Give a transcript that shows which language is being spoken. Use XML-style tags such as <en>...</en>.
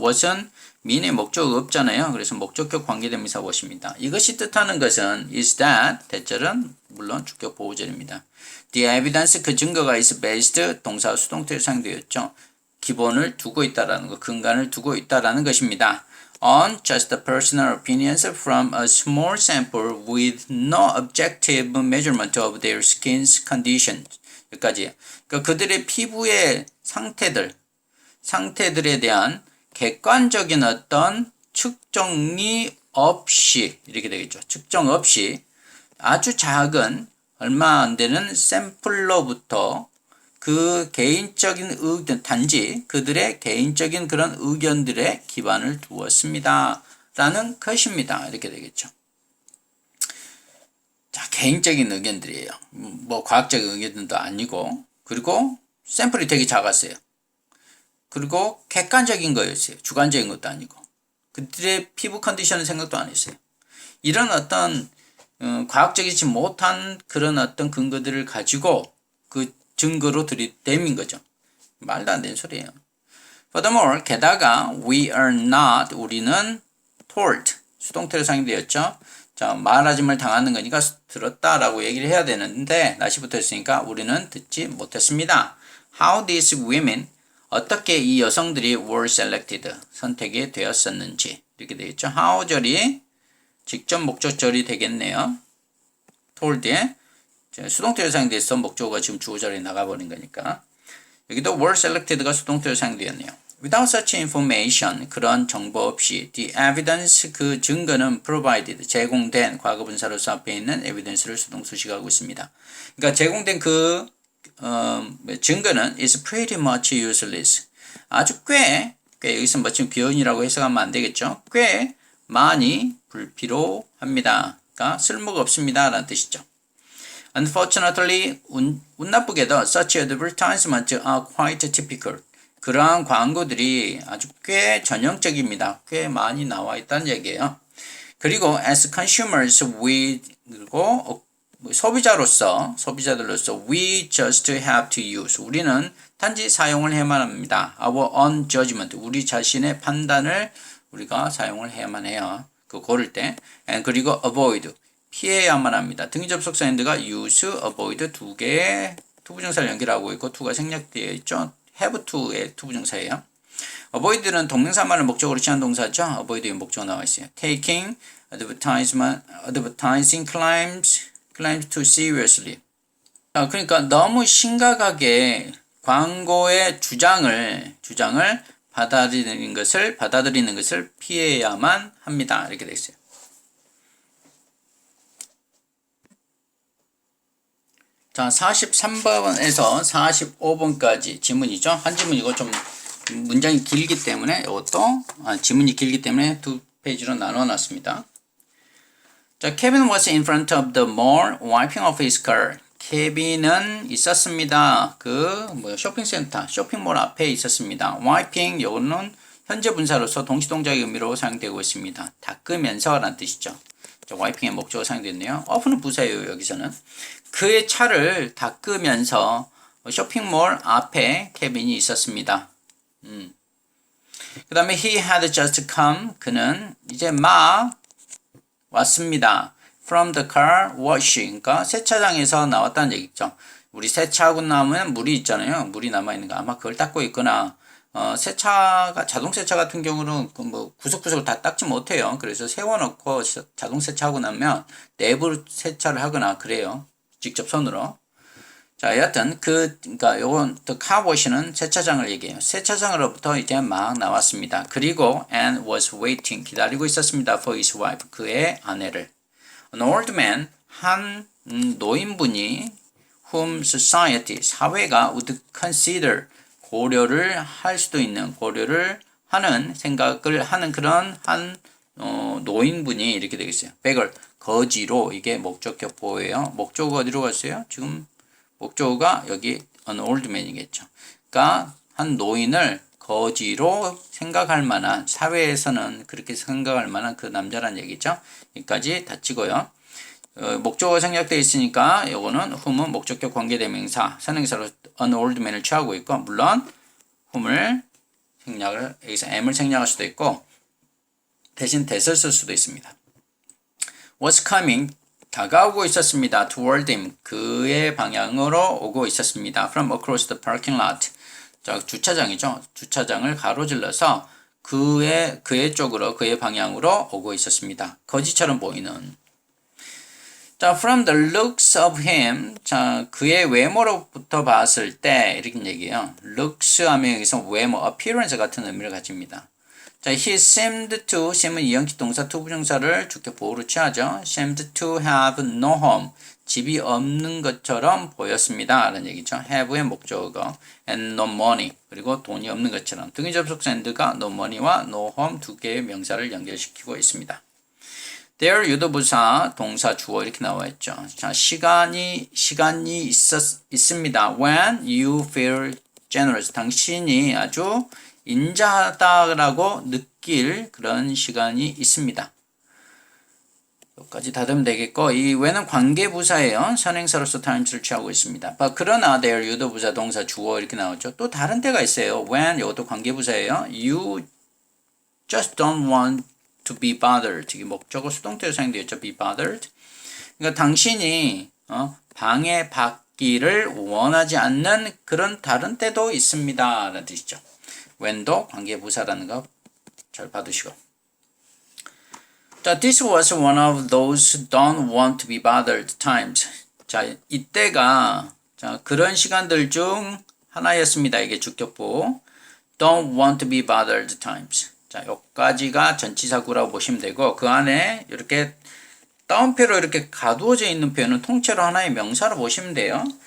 <ko>what은 mean의 목적 없잖아요. 그래서 목적격 관계대명사 what입니다. 이것이 뜻하는 것은 is that 대절은 물론 주격 보호절입니다.</ko> <en>The evidence</en> <ko>그 증거가</ko> <en>is based</en> <ko>동사 수동태로 사용되었죠. 기본을 두고 있다라는 것, 근간을 두고 있다라는 것입니다.</ko> <en>On just personal opinions from a small sample with no objective measurement of their skin's condition.</en> <ko>여기까지. 그러니까 그들의 피부의 상태들에 대한 객관적인 어떤 측정이 없이 이렇게 되겠죠. 측정 없이 아주 작은 얼마 안 되는 샘플로부터 그 개인적인 의견, 단지 그들의 개인적인 그런 의견들에 기반을 두었습니다. 라는 것입니다. 이렇게 되겠죠. 자, 개인적인 의견들이에요. 뭐 과학적인 의견도 아니고, 그리고 샘플이 되게 작았어요. 그리고 객관적인 거였어요. 주관적인 것도 아니고. 그들의 피부 컨디션은 생각도 안 했어요. 이런 어떤 과학적이지 못한 그런 어떤 근거들을 가지고 그 증거로 들이대민 거죠. 말도 안 되는 소리예요.</ko> <en>Furthermore,</en> <ko>게다가</ko> <en>we are not</en> <ko>우리는</ko> <en>told 수동태로 사용되었죠.</en> <ko>자, 말하짐을 당하는 거니까 들었다라고 얘기를 해야 되는데 날씨 붙어있으니까 우리는 듣지 못했습니다.</ko> <en>How these women</en> <ko>어떻게 이 여성들이</ko> <en>were selected</en> <ko>선택이 되었었는지 이렇게 되겠죠. how절이 직접 목적절이 되겠네요. told에 수동태로 사용돼서 목적어가 지금 주어절에 나가버린 거니까 여기도</ko> <en>were selected</en> <ko>가 수동태로 사용되었네요.</ko> <en>Without such information</en> <ko>그런 정보 없이</ko> <en>the evidence</en> <ko>그 증거는 provided 제공된 과거분사로서 앞에 있는 evidence를 수동수식하고 있습니다. 그러니까 제공된 그 증거는</ko> <en>is pretty much useless</en> <ko>아주 꽤 여기서 뭐 지금 비언이라고 해석하면 안 되겠죠. 꽤 많이 불필요합니다. 그러니까 쓸모가 없습니다 라는 뜻이죠.</ko> <en>Unfortunately,</en> <ko>운 나쁘게도</ko> <en>such advertisements are quite typical.</en> <ko>그러한 광고들이 아주 꽤 전형적입니다. 꽤 많이 나와 있다는 얘기예요. 그리고</ko> <en>as consumers, 그리고</en> <ko>소비자들로서</ko> <en>we just have to use.</en> <ko>우리는 단지 사용을 해야만 합니다.</ko> <en>Our own judgment.</en> <ko>우리 자신의 판단을 우리가 사용을 해야만 해요. 그 고를 때.</ko> <en>And</en> <ko>그리고</ko> <en>avoid.</en> <ko>피해야만 합니다. 등위접속사 엔드가 use, avoid 두 개의 투부정사를 연결하고 있고 to가 생략되어 있죠. have to의 투부정사예요. avoid는 동명사만을 목적으로 취한 동사죠. avoid의 목적어 나와 있어요.</ko> <en>taking advertising claims too seriously.</en> <ko>그러니까 너무 심각하게 광고의 주장을 받아들이는 것을 피해야만 합니다. 이렇게 되어 있어요. 자, 43번에서 45번까지 지문이죠. 한 지문이고 좀 문장이 길기 때문에 이것도 지문이 길기 때문에 두 페이지로 나눠 놨습니다.</ko> <en>자, Kevin was in front of the mall wiping off his car.</en> <ko>케빈은 있었습니다. 쇼핑센터, 쇼핑몰 앞에 있었습니다. wiping 요거는 현재 분사로서 동시동작의 의미로 사용되고 있습니다. 닦으면서 라는 뜻이죠. 와이핑의 목적으로 사용됐네요. off는 부사예요. 여기서는 그의 차를 닦으면서 쇼핑몰 앞에 케빈이 있었습니다. 그 다음에</ko> <en>he had just come.</en> <ko>그는 이제 막 왔습니다.</ko> <en>from the car wash.</en> <ko>그러니까 세차장에서 나왔다는 얘기죠. 우리 세차하고 나면 물이 있잖아요. 물이 남아있는 거. 아마 그걸 닦고 있거나 세차가 자동 세차 같은 경우는 그 뭐 구석구석을 다 닦지 못해요. 그래서 세워놓고 자동 세차하고 나면 내부 세차를 하거나 그래요. 직접 손으로. 자, 여하튼 그러니까 요건 the car wash는 세차장을 얘기해요. 세차장으로부터 이제 막 나왔습니다. 그리고</ko> <en>and was waiting</en> <ko>기다리고 있었습니다.</ko> <en>for his wife</en> <ko>그의 아내를.</ko> <en>An old man</en> <ko>한 노인분이</ko> <en>whom society</en> <ko>사회가</ko> <en>would consider</en> <ko>고려를 할 수도 있는 고려를 하는 생각을 하는 그런 한 노인분이 이렇게 되겠어요. beggar 거지로 이게 목적격보예요. 목적어가 어디로 갔어요? 지금 목적어가 여기 an old man이겠죠. 그러니까 한 노인을 거지로 생각할 만한 사회에서는 그렇게 생각할 만한 그 남자란 얘기죠. 여기까지 다 찍어요. 목적어가 생략되어 있으니까 이거는 whom은 목적격 관계대명사 선행사로 an old man을 취하고 있고 물론 whom을 생략을 여기서 am을 생략할 수도 있고 대신 that을 쓸 수도 있습니다.</ko> <en>was coming</en> <ko>다가오고 있었습니다.</ko> <en>toward him</en> <ko>그의 방향으로 오고 있었습니다.</ko> <en>from across the parking lot</en> <ko>자, 주차장이죠. 주차장을 가로질러서 그의 쪽으로 그의 방향으로 오고 있었습니다. 거지처럼 보이는 자,</ko> <en>from the looks of him</en> <ko>자, 그의 외모로부터 봤을 때 이렇게 얘기해요. looks 하면 여기서 외모, appearance 같은 의미를 가집니다. 자,</ko> <en>he seemed to,</en> <ko>seem은 이형식 동사 to 부정사를 주격 보호로 취하죠.</ko> <en>seemed to have no home,</en> <ko>집이 없는 것처럼 보였습니다. 라는 얘기죠. have의 목적어,</ko> <en>and no money,</en> <ko>그리고 돈이 없는 것처럼. 등위 접속사 and가 no money와 no home 두 개의 명사를 연결시키고 있습니다. there 유도부사, 동사, 주어 이렇게 나와 있죠. 자, 시간이 있습니다.</ko> <en>when you feel generous,</en> <ko>당신이 아주 인자하다라고 느낄 그런 시간이 있습니다. 여기까지 닫으면 되겠고 이 when은 관계부사예요. 선행사로서 times를 취하고 있습니다. 그러나 there 유도부사 동사 주어 이렇게 나오죠. 또 다른 때가 있어요. when 이것도 관계부사예요.</ko> <en>you just don't want to be bothered.</en> <ko>이게 목적어 수동태로 사용되어 있죠.</ko> <en>be bothered.</en> <ko>그러니까 당신이 방해받기를 원하지 않는 그런 다른 때도 있습니다. 라는 뜻이죠. when도 관계부사라는 거 잘 받으시고 자,</ko> <en>this was one of those don't want to be bothered times.</en> <ko>자, 이때가 자, 그런 시간들 중 하나였습니다. 이게 주격보</ko> <en>don't want to be bothered times.</en> <ko>자, 여기까지가 전치사구라고 보시면 되고 그 안에 이렇게 따옴표로 이렇게 가두어져 있는 표현은 통째로 하나의 명사로 보시면 돼요.</ko>